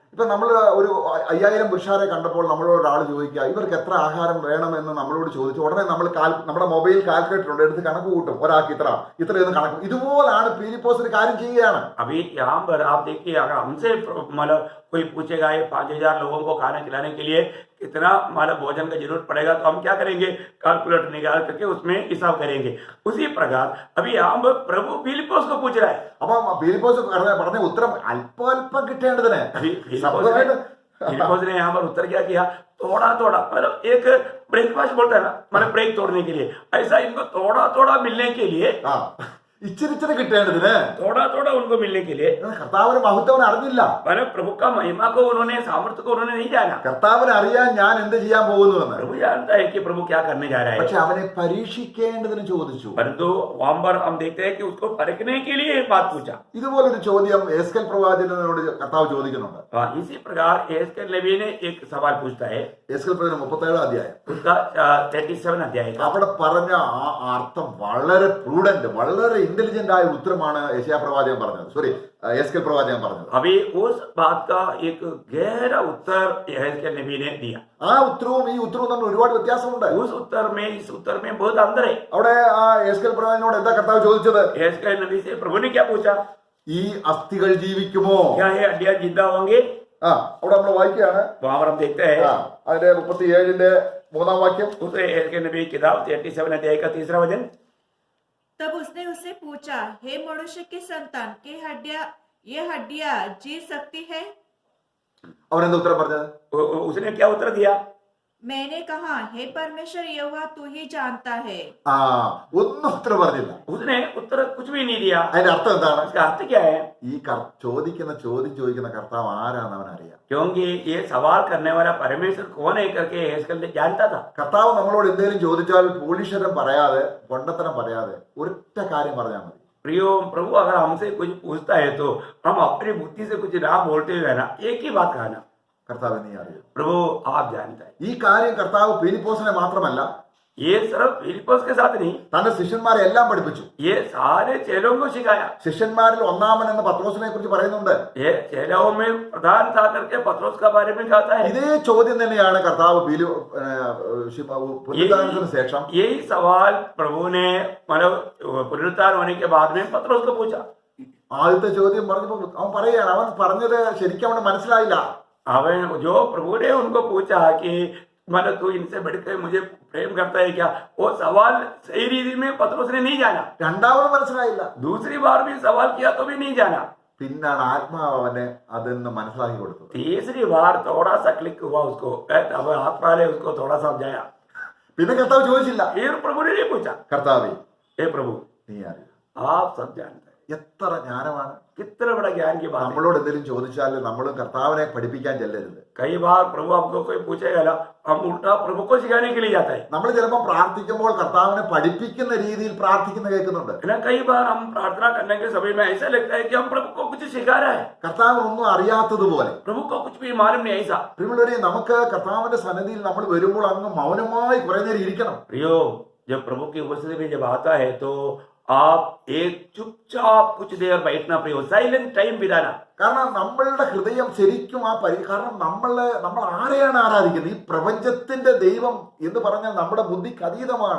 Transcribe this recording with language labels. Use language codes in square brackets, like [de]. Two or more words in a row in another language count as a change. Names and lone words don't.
[ml] ഇപ്പൊ നമ്മൾ ഒരു 5000 പുരുഷാരെ കണ്ടപ്പോൾ നമ്മളോട് ഒരാൾ ചോദിക്കുക ഇവർക്ക് എത്ര ആഹാരം വേണമെന്ന് നമ്മളോട് ചോദിച്ചു ഉടനെ നമ്മൾ നമ്മുടെ [en] mobile calculator [ml] ഉണ്ട്, എടുത്ത് കണക്ക് കൂട്ടും. ഒരാൾക്ക് ഇത്രയെന്ന് കണക്ക്. ഇതുപോലാണ് ഫിലിപ്പോസ് ഒരു കാര്യം ചെയ്യുകയാണ്. [hi] अभी यहाँ पर आप देखिए, अगर हमसे मतलब कोई पूछेगा ये 5000 लोगों को खाना खिलाने के लिए कितना मतलब भोजन का जरूरत पड़ेगा, तो हम क्या करेंगे, कैलकुलेटर निकाल करके उसमें हिसाब करेंगे। उसी प्रकार अभी यहाँ पर प्रभु फिलिपोस को पूछ रहा है। [ml] അപ്പൊ ഫിലിപ്പോസ് പറഞ്ഞ ഉത്തരം അല്പം കിട്ടേണ്ടതിന് [hi] फिलिपोस ने यहाँ पर उत्तर क्या किया, थोड़ा थोड़ा, मतलब एक ब्रेकफास्ट बोलता है ना, मतलब ब्रेक तोड़ने के लिए, ऐसा इनको थोड़ा थोड़ा मिलने के लिए, [ml] ഇച്ചിരി കിട്ടേണ്ടതിന് [hi] थोड़ा थोड़ा उनको मिलने के लिए, [ml] കർത്താവിന് മഹത്വം അറിഞ്ഞില്ല. [hi] मतलब प्रभु का महिमा को उन्होंने, सामर्थ्य को उन्होंने नहीं जाना। [ml] കർത്താവിന് അറിയാൻ ഞാൻ എന്ത് ചെയ്യാൻ പോകുന്നുവെന്ന്. [hi] प्रभु जानता है कि प्रभु क्या करने जा रहा है, [ml] പക്ഷെ അവനെ പരീക്ഷിക്കേണ്ടതിന് ചോദിച്ചു. [hi] परंतु वहां पर हम देखते हैं कि उसको परखने के लिए एक बात पूछा। [ml] ഇതുപോലൊരു ചോദ്യം എസ്കേൽ പ്രവാചകനോട് കർത്താവ് ചോദിക്കുന്നുണ്ട്. [hi] इसी प्रकार एस्केल नबी ने एक सवाल पूछता है, [ml] എസ്കേൽ പ്രവചനം 37-ാം അധ്യായം [hi] उसका 37 अध्याय का। [ml] അവിടെ പറഞ്ഞ ആ അർത്ഥം വളരെ പ്രൂഡന്റ്, വളരെ ഇന്റലിജന്റ് ആയ ഉത്തരമാണ് യെശയ്യാ പ്രവാചകൻ പറഞ്ഞത്. സോറി, എസ്കേൽ പ്രവാചകൻ പറഞ്ഞത്. [hi] अभी उस बात का एक गहरा उत्तर एस्केल नबी ने दिया। [ml] ആ ഉത്തരവും ഈ ഉത്തരവും തമ്മിൽ ഒരുപാട് വ്യത്യാസമുണ്ട്. [hi] उस उत्तर में इस उत्तर में बहुत अंतर है। [ml] അവിടെ ആ എസ്കേൽ പ്രവാചകനോട് എന്താ കർത്താവ് ചോദിച്ചത്? [hi] एस्केल नबी से प्रभु ने क्या पूछा, [ml] ഈ അസ്ഥികൾ ജീവിക്കുമോ? [hi] क्या ये हड्डियां जिंदा होंगे? [ml] അവിടെ നമ്മൾ വായിക്കുകയാണ്. [hi] वहां पर हम देखते हैं [ml] അതിന്റെ 37-ന്റെ 3-ാം വാക്യം. [hi] उस एस्केल नबी की किताब 37 अध्याय का 3रा वचन। तब उसने उससे पूछा, हे मनुष्य के संतान, ये हड्डियां जी सकती है? [ml] അവനെന്താ ഉത്തരം പറഞ്ഞത്? [hi] उसने क्या उत्तर दिया? मैंने कहा, हे परमेश्वर यहोवा, तू ही जानता है। [ml] ഒന്നും ഉത്തരം പറഞ്ഞില്ല. [hi] उसने उत्तर कुछ भी नहीं दिया। [ml] അതിന്റെ അർത്ഥം എന്താണ്? [hi] इसका अर्थ क्या है? [ml] ഈ ചോദിക്കുന്ന കർത്താവ് ആരാന്ന് അവൻ അറിയാം. [hi] क्योंकि ये सवाल करने वाला परमेश्वर कौन है करके एस्केल जानता था। [ml] കർത്താവ് നമ്മളോട് എന്തെങ്കിലും ചോദിച്ചാൽ പോലീശ്വരം പറയാതെ, പൊണ്ടത്തരം പറയാതെ ഒരൊറ്റ കാര്യം പറഞ്ഞാൽ മതി. [hi] प्रियो, प्रभु अगर हमसे कुछ पूछता है तो हम अपनी बुद्धि से कुछ ना बोलते हुए ना एक ही बात कहना, [ml] കർത്താവ് നീ അറിയും. [hi] प्रभु आप जानता है। [ml] ഈ കാര്യം കർത്താവ് ഫിലിപ്പോസിനെ മാത്രമല്ല, [hi] ये सिर्फ फिलिपोस के साथ नहीं, [ml] തന്റെ ശിഷ്യന്മാരെ എല്ലാം പഠിപ്പിച്ചു. [hi] ये सारे चेलों को सिखाया। [ml] ശിഷ്യന്മാരിൽ ഒന്നാമൻ എന്ന് പത്രോസിനെ കുറിച്ച് പറയുന്നുണ്ട്. [hi] ये चेलों में प्रधान था करके पत्रोस का बारे में कहता है। [ml] ഇതേ ചോദ്യം തന്നെയാണ് കർത്താവ് പുനരുത്ഥാനത്തിന് ശേഷം [hi] यही सवाल प्रभु ने मतलब पुनरुत्थान होने के बाद में पत्रोस को पूछा। [ml] ആദ്യത്തെ ചോദ്യം പറഞ്ഞപ്പോ അവൻ പറയുകയാണ്, അവൻ പറഞ്ഞത് ശരിക്കും അവന് മനസ്സിലായില്ല. [hi] जो प्रभु ने उनको पूछा कि मतलब तू इनसे बढ़कर मुझे प्रेम करता है क्या? वो सवाल सही रीति में पतरस ने नहीं जाना, [ml] രണ്ടാമത് മനസ്സിലായില്ല. [hi] दूसरी बार भी सवाल किया तो भी नहीं जाना, [ml] പിന്നാണ് ആത്മാവ് അവനെ അതെന്ന് മനസ്സിലാക്കി കൊടുത്തത്. [hi] तीसरी बार थोड़ा सा क्लिक हुआ उसको, अब आत्मा ने उसको थोड़ा समझाया. [ml] പിന്നെ കർത്താവ് ചോദിച്ചില്ല, [hi] फिर प्रभु ने नहीं पूछा, [ml] കർത്താവേ [hi] हे प्रभु [ml] നീ അറിയും. [hi] आप सब जानते हैं. [ml] എത്ര ജ്ഞാനമാണ്. [hi] कितना बड़ा ज्ञान की बात है. [ml] നമ്മളോട് എന്തെങ്കിലും ചോദിച്ചാൽ നമ്മളും കർത്താവിനെ പഠിപ്പിക്കാൻ ചെല്ലരുത്. [hi] कई बार प्रभु आपको कोई पूछेगा ना, हम उल्टा प्रभु को सिखाने के लिए जाता है [ml] നമ്മൾ ചിലപ്പോൾ പ്രാർത്ഥിക്കുമ്പോൾ കർത്താവിനെ പഠിപ്പിക്കുന്ന രീതിയിൽ പ്രാർത്ഥിക്കുന്ന കേൾക്കുന്നുണ്ട്. [hi] ना. कई बार हम प्रार्थना करने के समय में ऐसा लगता है कि हम प्रभु को कुछ सिखा रहा है, [ml] കർത്താവ് ഒന്നും അറിയാത്തതുപോലെ. [hi] प्रभु को कुछ भी मालूम नहीं ऐसा. [ml] പ്രിയമുള്ളവരെ, നമുക്ക് കർത്താവിന്റെ സന്നിധിയിൽ നമ്മൾ വരുമ്പോൾ അങ്ങ് മൗനമായി കുറെ നേരം ഇരിക്കണം. [hi] प्रियो, जब प्रभु की उपस्थिति में जब आता है तो आप एक चुपचाप कुछ देर बैठना, प्रियो, [en] silent time [hi] बिताना. [ml] കാരണം നമ്മളുടെ ഹൃദയം ശരിക്കും കാരണം നമ്മൾ ആരെയാണ് ആരാധിക്കുന്നത്? ഈ പ്രപഞ്ചത്തിന്റെ ദൈവം എന്ന് പറഞ്ഞാൽ നമ്മുടെ ബുദ്ധിക്ക് അതീതമാണ്.